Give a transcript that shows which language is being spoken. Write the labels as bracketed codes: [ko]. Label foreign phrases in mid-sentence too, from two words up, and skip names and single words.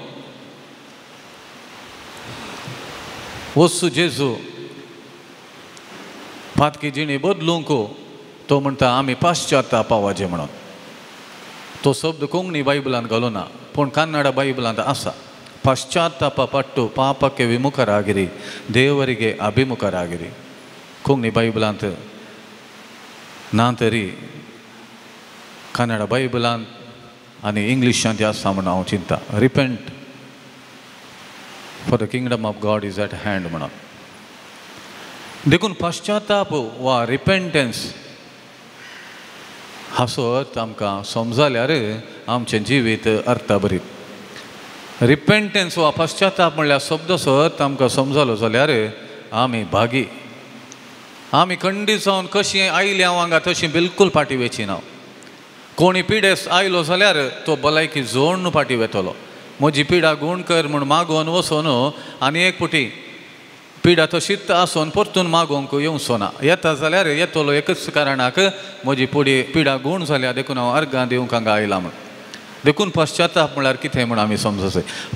[kok] वस्तू जेजू पातकी जिणी बदलूंक तो म्हणटा आमी पाश्चात्ताप पावचे म्हणून तो शब्द कोंकणी बायबलांत घालूना पूण कन्नड बायबलांत आसा [kn] ಪಶ್ಚಾತ್ತಾಪ ಪಟ್ಟು ಪಾಪಕ್ಕೆ ವಿಮುಖರಾಗಿರಿ ದೇವರಿಗೆ ಅಭಿಮುಖರಾಗಿರಿ [kok] कोंकणी बायबलांत ना तरी कन्नड बायबलांत आनी इंग्लिशांत आसा म्हणून हांव चिंता रिपेंट [en] for the kingdom of God is at hand [kok] म्हणून देखून पाश्चात्ताप वा रिपेंटन्स हाचो अर्थ आमकां समजल्यार आमचें जिवीत अर्थभरीत रिपेंटन्स वा पाश्चात्ताप म्हणल्यार शब्दाचो अर्थ आमकां समजलो जाल्यार आमी भागी आमी खंडीत जावन कशीं आयलीं हांगा तशीं बिलकूल फाटीं वेची ना कोणी पिडेस आयलो जाल्यार तो भलायकी जोडून फाटीं वेतलो म्हजी पिडा गूण कर म्हूण मागोवन वचोन आनी एक पुटी पिडा तशीच आसून परतून मागोवंक येवचो ना येता जाल्यार येतलो एकच कारणाक म्हजी पिडा गूण जाल्या देखून हांव अर्गां दिवंक हांगा आयलां म्हूण देखून पश्चाताप म्हळ्यार कितें म्हूण आमी समजूंक जाय.